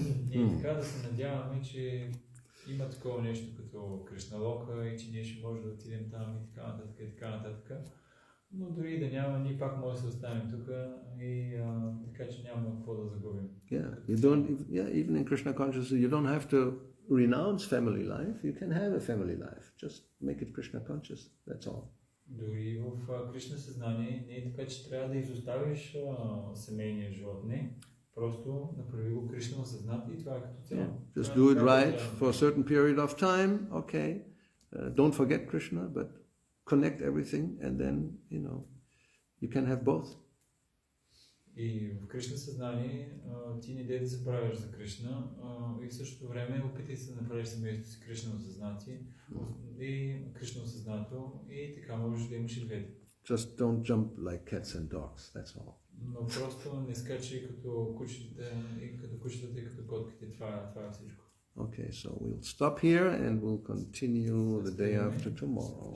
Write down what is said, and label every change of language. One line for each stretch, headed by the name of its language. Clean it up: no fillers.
Bulgarian: И така да се надяваме, че има такова нещо като Кришна Лока и че ние ще можем да отидем там и така нататък и така нататък. Но дори да няма, ние пак може да се останем тук и така че няма какво да загубим.
English: Even in Krishna consciousness, you don't have to renounce family life. You can have a family life. Just make it Krishna conscious. That's all.
Bulgarian: Дори в Кришна съзнание не е така, че трябва да изоставиш семейния живот. Не. Просто направи го Кришна осъзнат и това е като цяло.
English: Just do it right for a certain period of time. Okay. Don't forget Krishna, but connect everything, and then, you can have both.
Bulgarian: И в Кришна съзнание ти не дей да забравяш за Кришна и в същото време опитай се да направиш семейството си Кришна осъзнати и Кришна осъзнато и така можеш да имаш и двете.
English: Just don't jump like cats and dogs, that's all.
Bulgarian: Но просто не скачи като кучетата и като котките, това е всичко.
English: Okay, so we'll stop here and we'll continue the day after tomorrow.